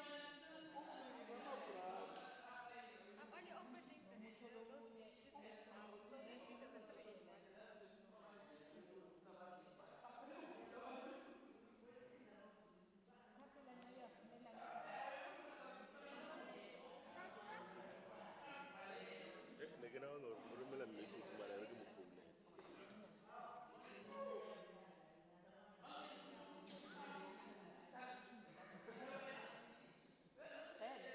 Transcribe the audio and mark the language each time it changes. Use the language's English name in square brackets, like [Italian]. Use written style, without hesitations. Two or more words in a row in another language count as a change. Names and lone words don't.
[English] I'm only opening those sheets now, so they see there's a 381 as well. [Northern Sotho] Ne ke nagana gore mo romela message mara re ke mo founela. Vele.